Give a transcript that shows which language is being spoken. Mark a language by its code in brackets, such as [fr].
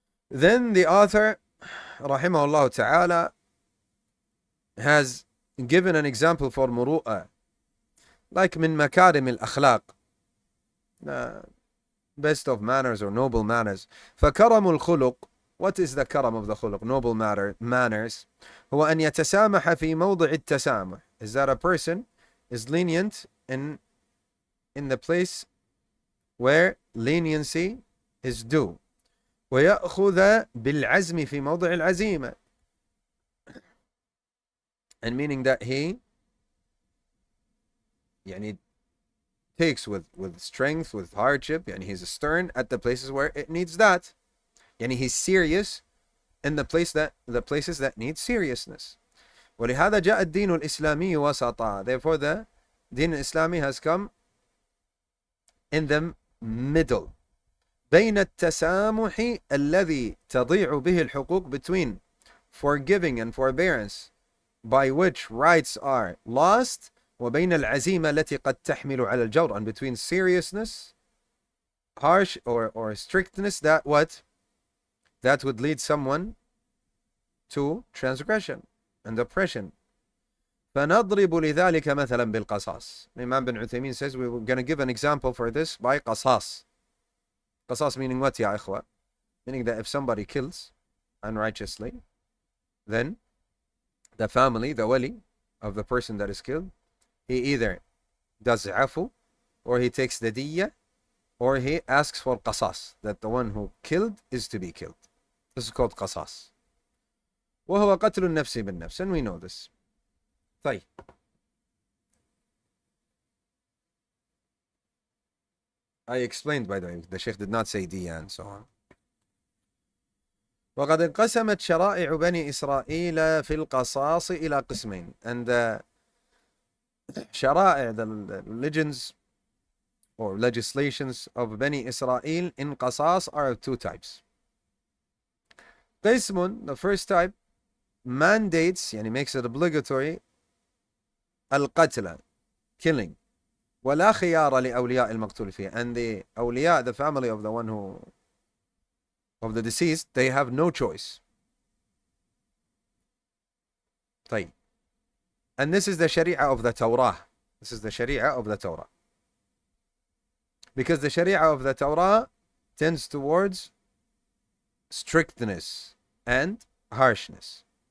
[en] Then the author, rahimahullah ta'ala, has given an example for muru'ah. [ar] Like min makarim al-akhlaq. [en] Best of manners or noble manners. [ar] فَكَرَمُ الْخُلُقِ. [en] What is the karam of the khuluq? Noble manners. [ar] هو أن يتسامح في موضع التسامح. [en] Is that a person is lenient in the place where leniency is due. [ar] ويأخذ بالعزم في موضع العزيمة. [en] And meaning that he takes with strength, with hardship, he's stern at the places where it needs that. He's serious in the places that need seriousness. [ar] ولهذا جاء الدين الإسلامي وسطا. [en] Therefore the Deen Islami has come in the middle. [ar] بين التسامح الذي تضيع به الحقوق, [en] between forgiving and forbearance by which rights are lost, [ar] وبين العزيمة التي قد تحمل على الجور, [en] and between seriousness, harsh or strictness that would lead someone to transgression and oppression. [ar] فنضرب لذلك مثلا بالقصاص. [en] Imam bin Uthaymeen says we're going to give an example for this by qasas. Qasas meaning what, ya ikhwa? Meaning that if somebody kills unrighteously, then the family, the wali of the person that is killed, he either does afu, or he takes the diya, or he asks for qasas, that the one who killed is to be killed. This is called qasas. [ar] وهو قتل النفس بالنفس, [en] and we know this. [ar] طيب. [en] I explained, by the way, the Sheikh did not say diya and so on. [ar] وقد انقسمت شرائع بني إسرائيل في القصاص إلى قسمين. [en] And the shara'i, the religions or legislations of Bani Israel in qasas are of two types. قسم, the first type, mandates, makes it obligatory, al-qatla, killing. [ar] ولا خيار لأولياء المقتول فيه. [en] And the awliya, the family of the one of the deceased, they have no choice. [ar] طيب. [en] And this is the sharia of the Torah. This is the sharia of the Torah. Because the sharia of the Torah tends towards strictness and harshness.